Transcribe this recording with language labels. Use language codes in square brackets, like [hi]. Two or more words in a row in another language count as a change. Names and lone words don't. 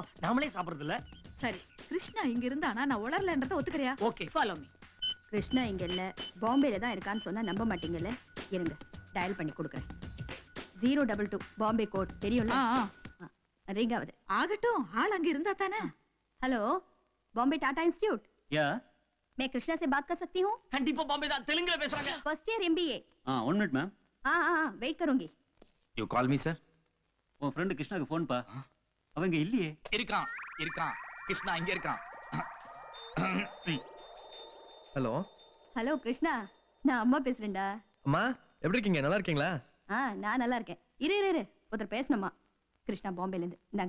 [ta] நாமளே சாப்பிடுறது இல்ல. சரி கிருஷ்ணா இங்க இருந்தானா நான் உளறலன்றத ஒத்துக்கறியா? ஓகே. [en] Follow me. [ta] கிருஷ்ணா இங்க இல்ல, பாம்பேல தான் இருக்கான்னு சொன்னா நம்ப மாட்டீங்கல்ல. இருங்க டயல் பண்ணி கொடுக்குறேன். 022 பாம்பே கோட் தெரியும்ல? ரிங் ஆகுது. ஆகட்டும், ஆள் அங்க இருந்தா தானே. [hi] हेलो बॉम्बे टाटा इंस्टीट्यूट, [ta] யா [hi] मैं कृष्णा से बात कर सकती हूँ? [ta] கண்டிப்பா பாம்பே தான். தெலுங்குல பேசுறாங்க. [en] First year MBA। 1 minute ma'am. [hi] हाँ वेट करूंगी। [en] You call me sir. [ta] உன் ஃப்ரெண்ட் கிருஷ்ணாக்கு ஃபோன் பா. அவங்க இல்லையே. இருக்கான். கிருஷ்ணா இங்க இருக்கான். ஹலோ हेलो कृष्णा, நான் அம்மா பேசுறேன்டா. அம்மா எப்படி இருக்கீங்க? நல்லா இருக்கீங்களா? நான் நல்லா இருக்கேன். இரு ஒருத்தர் பேசணுமா. கிருஷ்ணா பாம்பேல இருந்து. இந்தாங்க.